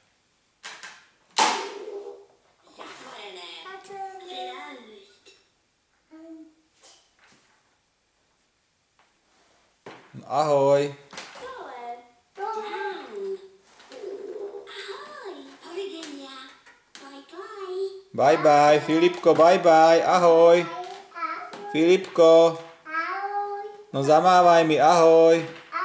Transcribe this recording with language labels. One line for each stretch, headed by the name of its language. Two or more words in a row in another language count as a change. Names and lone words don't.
Slovak: Zatvorené. No, ahoj. Dole. Down. Ahoj. Dovidenia.
English: Bye bye. Bye bye. Filipko, bye bye.
Slovak: Ahoj. Filipko. No zamávaj mi. Ahoj.